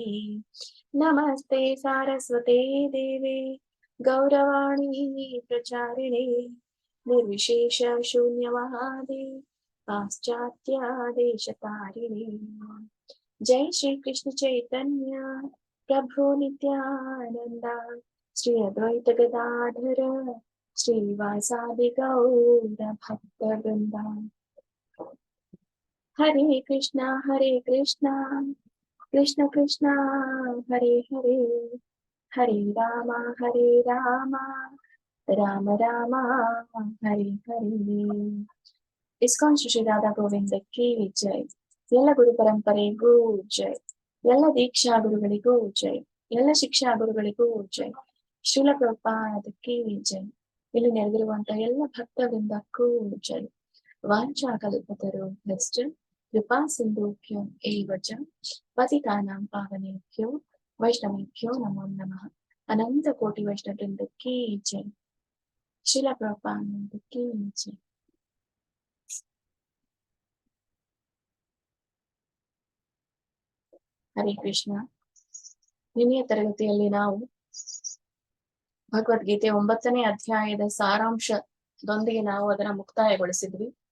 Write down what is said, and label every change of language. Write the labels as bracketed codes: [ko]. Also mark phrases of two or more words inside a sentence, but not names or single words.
[sa] ನಮಸ್ತೆ ಸಾರಸ್ವತೆ ದೇವೆ ಗೌರವಾಣಿ ಪ್ರಚಾರಿಣೆ ನಿರ್ವಿಶೇಷ ಶೂನ್ಯವಾದಿ ಪಾಶ್ಚಾತ್ಯ ದೇಶತಾರಿಣೆ. ಜೈ ಶ್ರೀ ಕೃಷ್ಣ ಚೈತನ್ಯ ಪ್ರಭು ನಿತ್ಯಾನಂದ ಶ್ರೀ ಅದ್ವೈತ ಗದಾಧರ ಶ್ರೀವಾಸಾದಿ ಗೌರ ಭಕ್ತ ವೃಂದ. ಹರೇ ಕೃಷ್ಣ ಕೃಷ್ಣ ಕೃಷ್ಣ ಹರೇ ಹರೇ ಹರೇ ರಾಮ ರಾಮ ರಾಮ ಹರೇ ಹರೇ. [kn] ಇಸ್ಕಾನ್ ಶ್ರೀ ರಾಧಾ ಗೋವಿಂದಕ್ಕೆ ಜೈ. ಎಲ್ಲ ಗುರು ಪರಂಪರೆಗೂ ಜೈ. ಎಲ್ಲ ದೀಕ್ಷಾ ಗುರುಗಳಿಗೂ ಜೈ. ಎಲ್ಲ ಶಿಕ್ಷಾ ಗುರುಗಳಿಗೂ ಜೈ. ಶ್ರೀಲ ಪ್ರಭುಪಾದಕ್ಕೆ ಜೈ. ಇಲ್ಲಿ ನೆರೆದಿರುವಂತಹ ಎಲ್ಲ ಭಕ್ತ ವೃಂದಕ್ಕೂ ಜೈ. [sa] ವಾಂಛಾ ಕಲ್ಪತರು ಭ್ರಷ್ಟ ಕೃಪಾ ಸಿಂಧುಭ್ಯೋ ಏವ ಚ ಪತಿತಾನಾಂ ಪಾವನೇಭ್ಯೋ ವೈಷ್ಣವೇಭ್ಯೋ ನಮೋ ನಮಃ. [kn] ಅನಂತ ಕೋಟಿ ವೈಷ್ಣವ ವೃಂದಕ್ಕೆ ಜೈ. ಶ್ರೀಲ ಪ್ರಭುಪಾದಕ್ಕೆ ಜೈ. ಹರೇ ಕೃಷ್ಣ. ನಿನ್ನೆಯ ತರಗತಿಯಲ್ಲಿ ನಾವು ಭಗವದ್ಗೀತೆ 9ನೇ ಅಧ್ಯಾಯದ ಸಾರಾಂಶದೊಂದಿಗೆ ನಾವು ಅದನ್ನ ಮುಕ್ತಾಯಗೊಳಿಸಿದ್ವಿ.